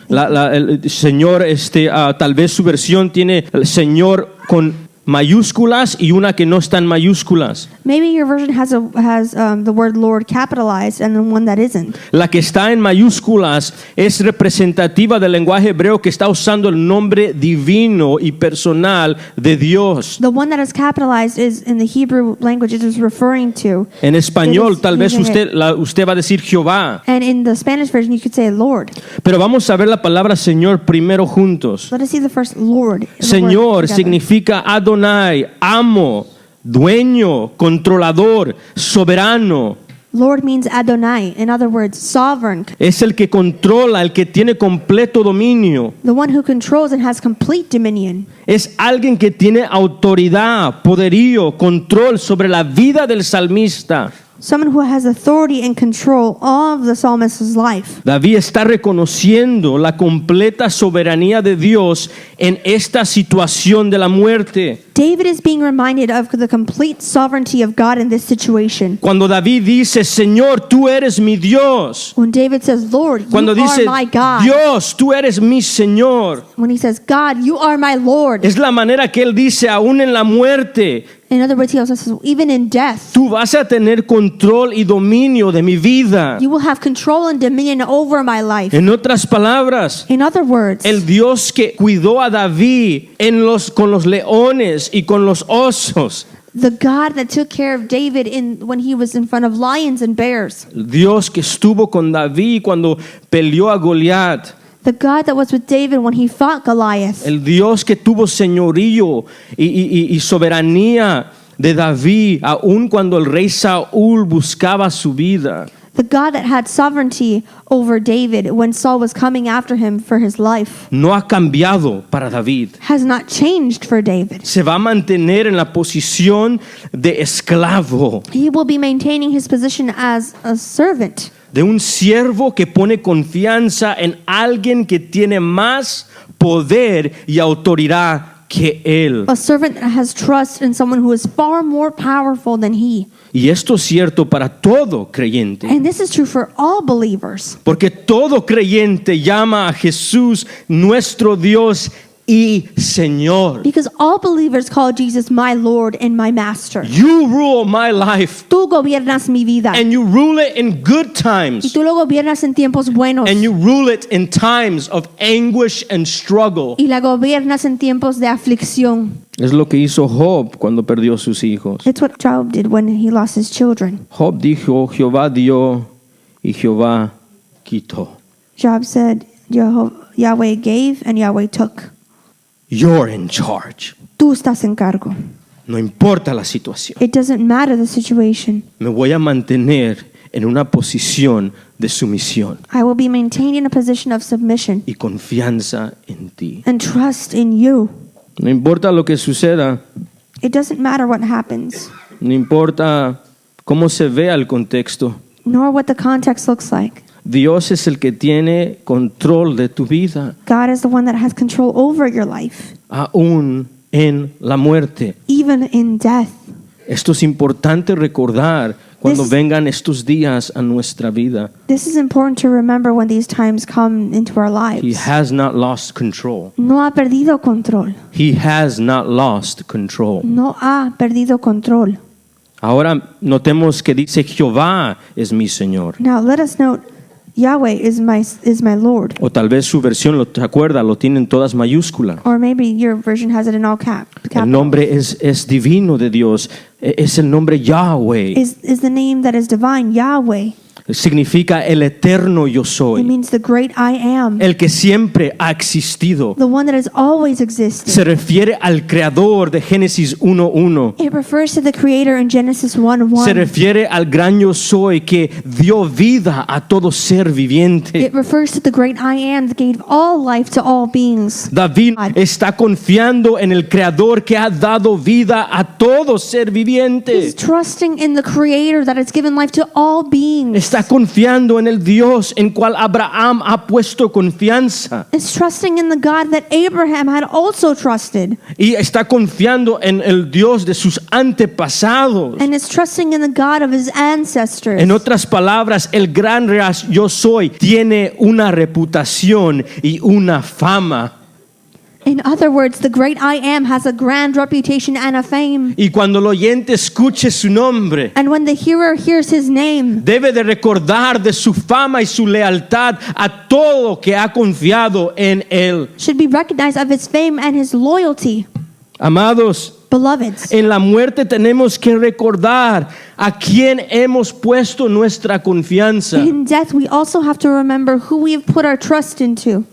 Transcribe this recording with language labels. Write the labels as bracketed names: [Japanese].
[Spanish] El Señor, tal vez su versión tiene el Señor con mayúsculas y una que no está en mayúsculas. [English] Maybe your version has the word Lord capitalized and the one that isn't. [Spanish] La que está en mayúsculas es representativa del lenguaje hebreo que está usando el nombre divino y personal de Dios. [English] The one that is capitalized is in the Hebrew language it is referring to. [Spanish] En español [English] It is [Spanish] tal vez [English] using [Spanish] usted va a decir Jehová, [English] And in the Spanish version you could say Lord. [Spanish] pero vamos a ver la palabra Señor primero juntos. [English] Let us see the first Lord. the [Spanish] Señor [English] word together. [Spanish] significa Adonai, amo, dueño, controlador, soberano. [English] Lord means Adonai. In other words, sovereign. [Spanish] Es el que controla, el que tiene completo dominio. [English] The one who controls and has complete dominion. [Spanish] Es alguien que tiene autoridad, poderío, control sobre la vida del salmista. [English] Someone who has authority and control of the psalmist's life. [Spanish] David está reconociendo la completa soberanía de Dios en esta situación de la muerte. [English] David is being reminded of the complete sovereignty of God in this situation. [Spanish] Cuando David dice, Señor, tú eres mi Dios. [English] When David says, Lord, you [Spanish] Cuando [English] are [Spanish] dice, [English] my God. [Spanish] Dios, tú eres mi Señor. [English] When he says, God, you are my Lord. [Spanish] Es la manera que él dice, aún en la muerte, [English] In other words, he also says, even in death, [Spanish] tú vas a tener control y dominio de mi vida. [English] you will have control and dominion over my life. [Spanish] En otras palabras, [English] In other words, [Spanish] el Dios que cuidó a David con los leones y con los osos. [English] the God that took care of David when he was in front of lions and bears. [Spanish] El Dios que estuvo con David cuando peleó a Goliat. [English] The God that was with David when he fought Goliath. [Spanish] El Dios que tuvo señorío y soberanía de David, aun cuando el rey Saúl buscaba su vida. [English] The God that had sovereignty over David when Saul was coming after him for his life [Spanish] No ha cambiado para David. [English] has not changed for David. [Spanish] Se va a mantener en la posición de esclavo, [English] He will be maintaining his position as a servant, [Spanish] de un siervo que pone confianza en alguien que tiene más poder y autoridad que él. [English] a servant that has trust in someone who is far more powerful than he. [Spanish] Y esto es cierto para todo creyente, [English] And this is true for all believers. [Spanish] porque todo creyente llama a Jesús nuestro Dios y Señor. [English] Because all believers call Jesus my Lord and my Master. You rule my life, [Spanish] Tú gobiernas mi vida. [English] and you rule it in good [Spanish] Y [English] times, [Spanish] tú lo gobiernas en tiempos buenos. [English] and you rule it in times of anguish and struggle. [Spanish] Y la gobiernas en tiempos de aflicción. Es lo que hizo Job cuando perdió sus hijos. [English] It's what Job did when he lost his children. [Spanish] Job dijo, Jehová dio y Jehová quitó. [English] Job said, Yahweh gave and Yahweh took. You're in charge. [Spanish] Tú estás en cargo. No importa la situación. [English] It doesn't matter the situation. [Spanish] Me voy a mantener en una posición de sumisión [English] I will be maintained in a position of submission [Spanish] y confianza en ti. [English] and trust in you. [Spanish] No importa lo que suceda, [English] It doesn't matter what happens, [Spanish] no importa cómo se vea el contexto. [English] nor what the context looks like. [Spanish] Dios es el que tiene control de tu vida, [English] God is the one that has control over your life, [Spanish] aún en la muerte. [English] even in death. [Spanish] Esto es importante recordar cuando [English] This- [Spanish] vengan estos días a nuestra vida. [English] This is important to remember when these times come into our He lives. has not lost control. [Spanish] No ha perdido control. [English] He has not lost control. [Spanish] No ha perdido control. Ahora notemos que dice Jehová es mi Señor. [English] Now let us note, Yahweh is my Lord. [Spanish] O tal vez su versión, ¿te acuerdas? Lo tienen todas mayúsculas. [English] Or maybe your version has it in all capital. [Spanish] El nombre es divino de Dios. Es el nombre Yahweh. [English] Is the name that is divine, Yahweh. [Spanish] Significa el eterno yo [English] It [Spanish] soy. [English] means the great I am, [Spanish] El que siempre ha existido. [English] the one that has always existed. [Spanish] Se refiere al creador de Génesis 1:1. [English] It refers to the creator in Genesis 1:1. [Spanish] Se refiere al gran yo soy que dio vida a todo ser viviente. [English] It refers to the great I am that gave all life to all beings. [Spanish] David está confiando en el creador que ha dado vida a todo ser [English] He's [Spanish] viviente. [English] trusting in the creator that has given life to all beings. [Spanish] Está confiando en el Dios en cual Abraham ha puesto confianza. [English] Is trusting in the God that Abraham had also trusted. [Spanish] Y está confiando en el Dios de sus antepasados. [English] And is trusting in the God of his ancestors. [Spanish] En otras palabras, el gran yo soy tiene una reputación y una fama. [English] In other words, the great I am has a grand reputation and a fame. [Spanish] Y cuando el oyente escuche su nombre, [English] And when the hearer hears his name, [Spanish] debe de recordar de su fama y su lealtad a todo que ha confiado en él. [English] should be recognized of his fame and his loyalty. [Spanish] Amados, [English] Beloveds, [Spanish] En la muerte tenemos que recordar a quién hemos puesto nuestra confianza. in death we also have to remember who we have put our trust into.